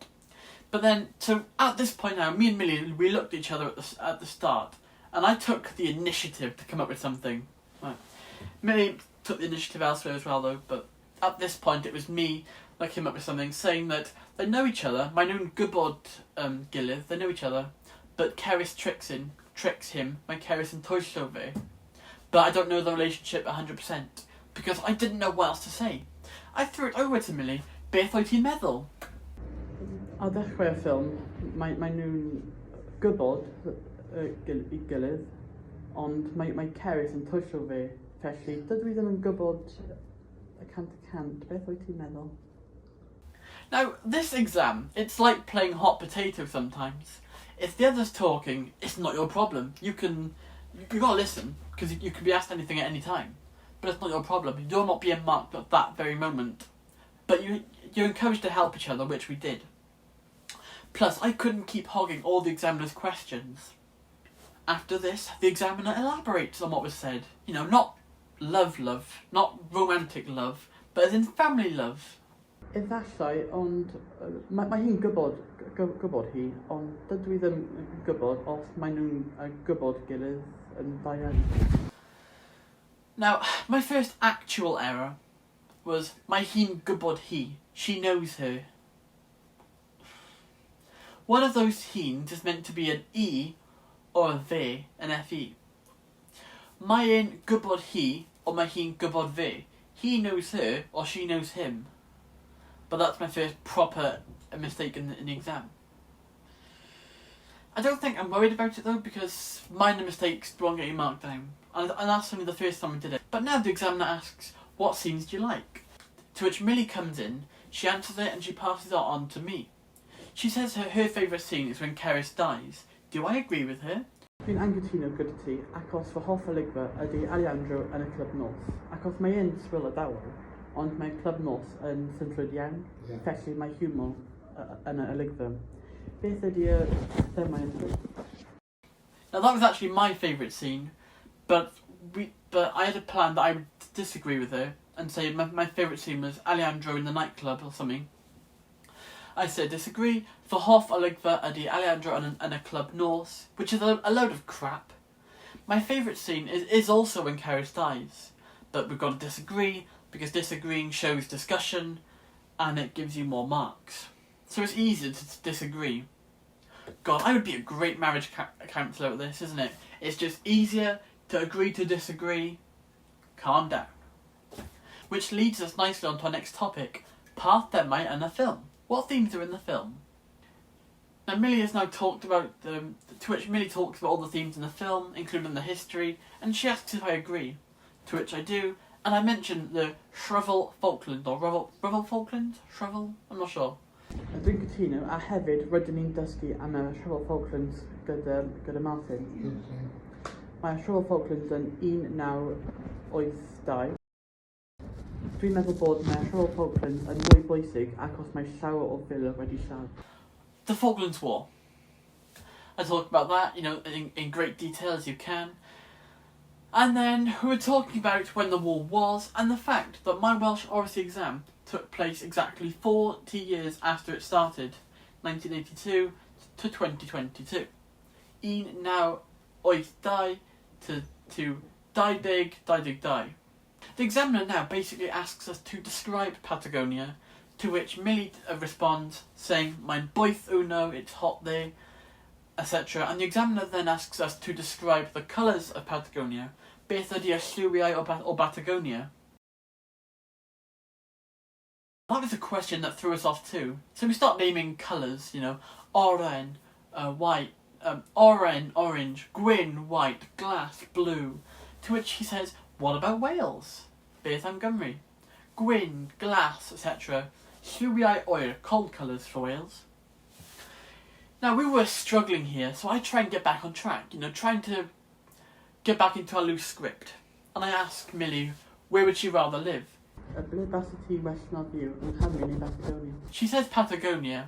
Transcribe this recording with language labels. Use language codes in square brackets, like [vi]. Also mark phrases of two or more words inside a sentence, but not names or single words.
[en] But then, so at this point now, me and Millie, we looked at each other at the start, and I took the initiative to come up with something. Right. Millie took the initiative elsewhere as well though, but at this point it was me that came up with something, saying that they know each other, [cy] my known gwybod gilydd, [en] they know each other, but Cerys tricks him, [cy] my Cerys yn twyllo fe. [en] But I don't know the relationship 100%, because I didn't know what else to say. I threw it over to Millie, [cy] beth wyt ti'n meddwl? Ar ddechrau'r ffilm, mae nhw'n gwybod i gilydd, ond mae Cerys yn twyllo fe, felly dydw I ddim yn gwybod y cant y cant, beth wyt ti'n meddwl? [en] Now, this exam, it's like playing hot potato sometimes. If the other's talking, it's not your problem. You gotta listen, because you can be asked anything at any time. But it's not your problem. You're not being marked at that very moment. But you're encouraged to help each other, which we did. Plus, I couldn't keep hogging all the examiner's questions. After this, the examiner elaborates on what was said. You know, not love, not romantic love, but as in family love. [cy] Efallai, ond mae hi'n gwybod hi, ond dydw I ddim yn gwybod os mae nhw'n gwybod gilydd yn dda iawn. [en] Now, my first actual error was [cy] mae hi'n gwybod hi. [en] She knows her. One of those hi'n is meant to be an E or a fe, an FE. [cy] Mae e'n gwybod hi or mae hi'n gwybod fe. [en] He knows her or she knows him. But that's my first proper mistake in the exam. I don't think I'm worried about it though, because minor mistakes won't get you marked down. And that's only the first time we did it. But now the examiner asks, what scenes do you like? To which Millie comes in, she answers it and she passes it on to me. She says her favourite scene is when Cerys dies. Do I agree with her? [cy] Dwi'n anghytuno gyda ti, achos fy hoff olygfa ydy Alejandro yn y clwb nos. Achos mae e'n swil y dawel, ond mae clwb nos yn synllwyd iawn, felly mae humor yn y olygfa. Beth ydy'r themau yn hyn? [en] Now that was actually my favourite scene, but I had a plan that I would disagree with her and say my favourite scene was Alejandro in the nightclub or something. I said disagree. [cy] Fy hoff olygfa ydy Alejandro yn y clwb nos, [en] which is a load of crap. My favourite scene is also when Cerys dies, but we've got to disagree because disagreeing shows discussion and it gives you more marks. So it's easier to disagree. God, I would be a great marriage counsellor at this, isn't it? It's just easier to agree to disagree. Calm down. Which leads us nicely on to our next topic, [cy] pa themau yn y ffilm. [en] What themes are in the film? Now Millie has now talked about to which Millie talks about all the themes in the film, including the history, and she asks if I agree. To which I do, and I mention the Shrivel Falkland, or Revel Falkland? Shrivel? I'm not sure. [cy] Dwi'n cytuno, a hefyd rydyn ni'n dysgu am y Shrivel Falklands gyda Martin. Mae Shrivel Falklands yn 1982. Dwi'n meddwl bod mae Shrivel Falklands yn mwy bwysig achos mae llawer o filoedd wedi lladd. [en] The Falklands War. I talked about that, you know, in great detail as you can. And then we were talking about when the war was and the fact that my Welsh Oracy Exam took place exactly 40 years after it started, 1982 to 2022. Un now oeth dau to dau dig. The examiner now basically asks us to describe Patagonia, to which Millie responds saying, [cy] "Mae'n boeth uno, [en] it's hot there," etc. And the examiner then asks us to describe the colours of Patagonia. [cy] Beth ydy y lliwiau o Patagonia? [en] That was a question that threw us off too. So we start naming colours, you know, oren, white, orange, gwyn, white, glass, blue. To which he says, "What about Wales? [cy] Beth am Gymru? Gwyn, glass, etc. Lliwiau oer, [en] cold colours for Wales." Now we were struggling here, so I try and get back on track, you know, trying to get back into our loose script. And I asked Millie, where would she rather live? She says Patagonia.